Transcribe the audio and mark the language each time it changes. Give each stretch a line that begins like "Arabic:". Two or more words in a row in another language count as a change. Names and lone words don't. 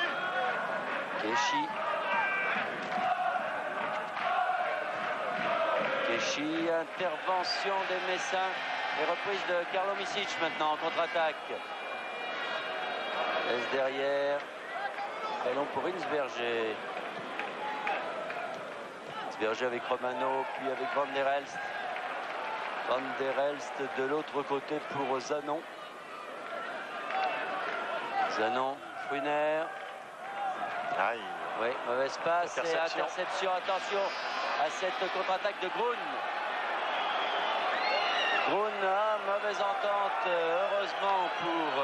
French: Keshi, intervention des Messins et reprise de Carlo Micic maintenant en contre-attaque. Laisse derrière. Ballon pour Insberger. Insberger avec Romano, puis avec Van der Elst. Van der Elst de l'autre côté pour Zanon. Zanon, Funer. Aïe. Oui, mauvaise passe et Interception. interception. Attention à cette contre-attaque de Grun. Grun, mauvaise entente, heureusement pour...